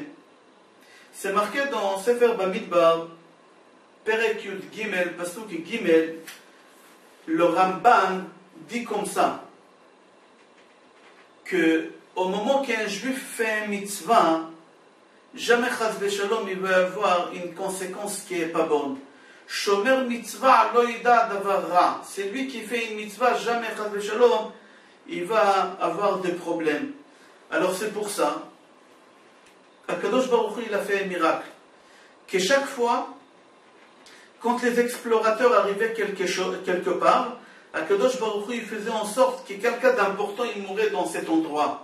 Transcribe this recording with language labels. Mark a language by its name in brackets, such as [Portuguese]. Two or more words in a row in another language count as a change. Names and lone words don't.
[French] C'est marqué dans [Hebrew] ספר במדבר, פרק יוד גימל, פסוק גימל, [French] le Ramban dit comme ça, que au moment qu'un juif fait un mitzvah, jamais [Hebrew] חס ושלום [French] il va avoir une conséquence qui n'est pas bonne. [Hebrew] שומר מצוה לא ידע דבר רע. [French] C'est lui qui fait une mitzvah, jamais [Hebrew] חס ושלום [French] il va avoir des problèmes. Alors c'est pour ça, [Hebrew] הקדוש ברוך הוא, [French] il a fait un miracle. Que chaque fois, quand les explorateurs arrivaient quelque part, [Hebrew] הקדוש ברוך הוא, [French] il faisait en sorte que quelqu'un d'important, il mourait dans cet endroit.